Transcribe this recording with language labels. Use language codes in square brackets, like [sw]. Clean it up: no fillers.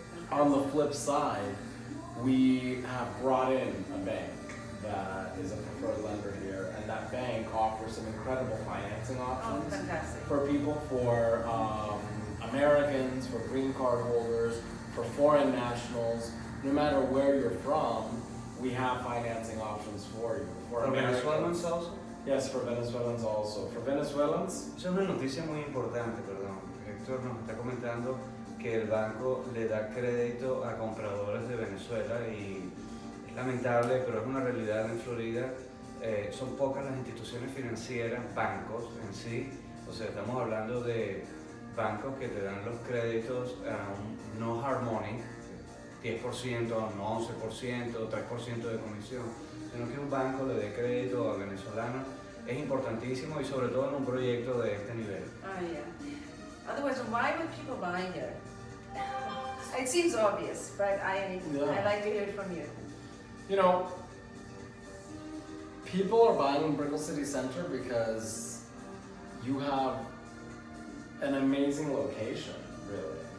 [en] On the flip side, we have brought in a bank that is a preferred lender here, and that bank offers some incredible financing Oh, options fantastic. for people, for Americans, for green card holders, for foreign nationals. No matter where you're from, we have financing options for you. For Venezuelans also? Yes, for Venezuelans also. For Venezuelans, [es] Esa es una noticia muy importante, perdón. Héctor nos está comentando que el banco le da crédito a compradores de Venezuela y es lamentable, pero es una realidad en Florida. Son pocas las instituciones financieras, bancos en sí, o sea, estamos hablando de bancos que te dan los créditos a un no hard money, 10%, no 11%, 3% de comisión, sino que un banco le dé crédito a venezolanos es importantísimo y sobre todo en un proyecto de este nivel. [en] Oh, yeah. Otherwise, why would people buy here? It seems obvious, but I like to hear it from you. you know, people are buying in Brickell City Center because you have an amazing location, really.